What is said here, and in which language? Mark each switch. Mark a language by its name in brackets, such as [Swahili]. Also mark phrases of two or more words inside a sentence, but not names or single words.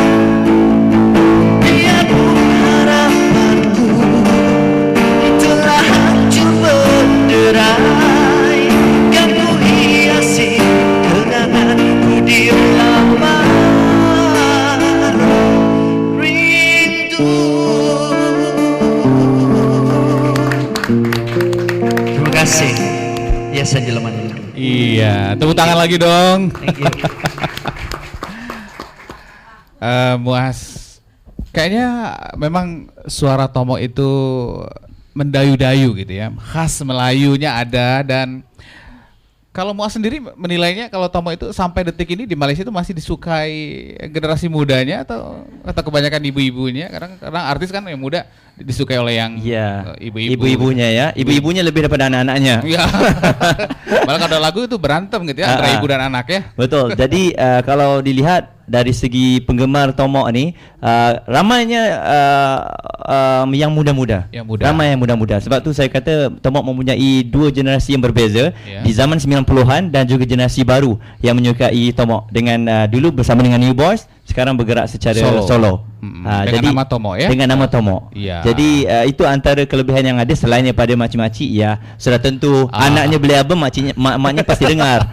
[Malay] Biarpun harapanku telah hancur berderai, kan ku hiasi kenanganku di laman rindu. Terima kasih. Hiasan Jelaman Rindu. [Indonesian] Iya, tepuk tangan lagi dong. [English] Thank you. [Indonesian] Muas, kayaknya memang suara Tomo itu mendayu-dayu gitu ya, khas Melayunya ada. Dan kalau Muas sendiri menilainya kalau Tomo itu sampai detik ini di Malaysia itu masih disukai generasi mudanya atau kebanyakan ibu-ibunya? Karena artis kan yang muda disukai oleh yang ibu-ibunya ya, ibu-ibunya lebih daripada anak-anaknya. Iya. Malah kalau ada lagu itu berantem gitu ya antara ibu dan anak ya. [Malay] Betul. Jadi kalau dilihat dari segi penggemar Tomo ni, ramainya yang muda-muda. Ramai yang muda-muda. Sebab tu saya kata Tomo mempunyai dua generasi yang berbeza, di zaman 90-an dan juga generasi baru yang menyukai Tomo dengan dulu bersama dengan New Boys, sekarang bergerak secara solo. Dengan jadi, nama Tomo ya. Dengan nama Tomo. Ya. Jadi itu antara kelebihan yang ada selain daripada makcik-makcik ya. Sudah tentu anaknya beli album, maknya pasti dengar.